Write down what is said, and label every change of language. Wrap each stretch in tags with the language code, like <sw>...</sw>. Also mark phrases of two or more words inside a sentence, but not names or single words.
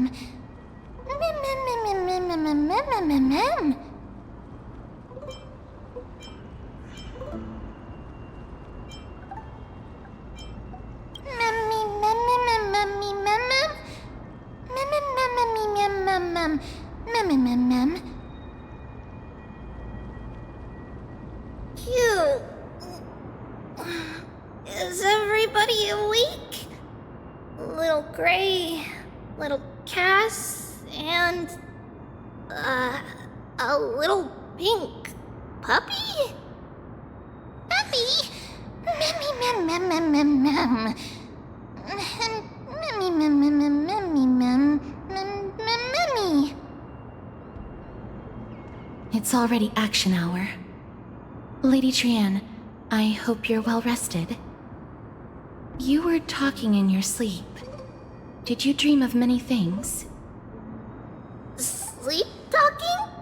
<en>Mem, mem, mem, mem, mem, mem, mem, mem, mem, mem. Memmy, mem, mem, mem, memmy, mem, mem. Mem, mem, mem, memmy, mem, mem, mem. Mem, mem, mem. Cute. Is everybody awake? Little Gray, little Cass, and a little pink puppy? Puppy? Memmy, mem, mem, mem, mem, mem. Memmy, mem, mem, mem, memmy, mem, mem, mem, memmy. It's already action hour. Lady Trian, I hope you're well rested. You were talking in your sleep. Did you dream of many things? Sleep talking?</en>